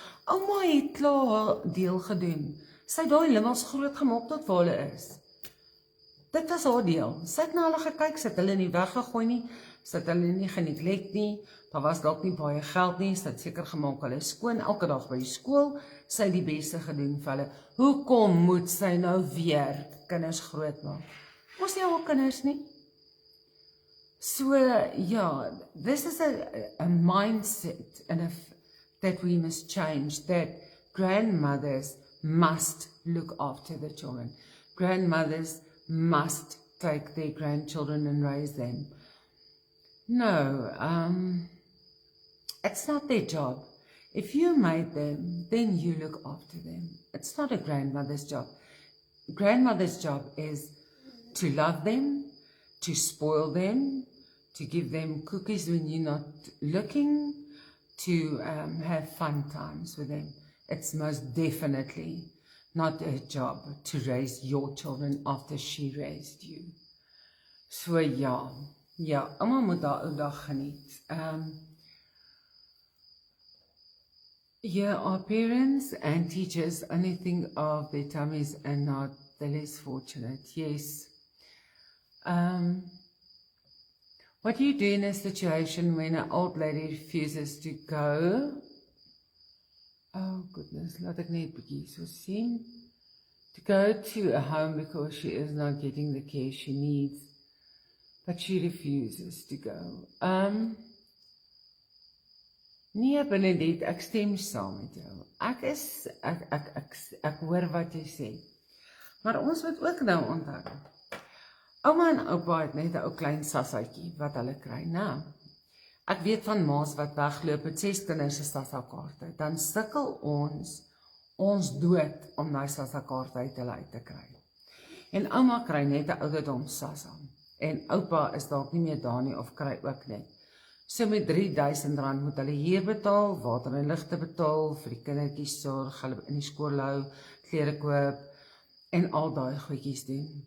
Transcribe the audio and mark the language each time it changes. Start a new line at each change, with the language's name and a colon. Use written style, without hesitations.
Afrikaans: Ouma het klaar haar deel gedoen. Sy het daai limmels groot gemaak tot waar hulle is. Dit was haar deel. Sy het na hulle gekyk, sy het hulle nie weggegooi nie, sy het hulle nie geneglect nie, daar was dalk nie baie geld nie, sy het seker gemaak hulle skoon elke dag by die skool, sy het die beste gedoen vir hulle. Hoekom moet sy nou weer kinders groot maak? Ons nie haar kinders nie.
English: So, ja, this is a mindset that we must change, that grandmothers must look after the children. Grandmothers must take their grandchildren and raise them. No, it's not their job. If you made them, then you look after them. It's not a grandmother's job. Grandmother's job is to love them, to spoil them, to give them cookies when you're not looking, to have fun times with them. It's most definitely not her job to raise your children after she raised you.
Afrikaans: So ja, ouma moet haar ou dag geniet.
English: Yeah, our parents and teachers only think of their tummies and not the less fortunate. Yes. What do you do in a situation when an old lady refuses to go? Oh goodness,
Afrikaans: laat ek net bietjie so sien.
English: To go to a home because she is not getting the care she needs, but she refuses to go.
Afrikaans: Nee, Benedict, ek stem saam met jou. Ek hoor wat jy sê. Maar ons moet ook nou onthou. Ouma en oupa het net 'n ou klein sassaatjie wat hulle kry, né? Ek weet van ma's wat wegloop met 6 kinders se sassa-kaarte. Dan sukkel ons dood om daai sassa-kaarte uit hulle uit te kry. En ouma kry net 'n ouderdom sassa. En oupa is dalk nie meer daar nie of kry ook net. So met R3000 moet hulle hier betaal, water en ligte betaal, vir die kindertjies sorg, hulle in die skool hou, klere koop en al daai goedjies doen.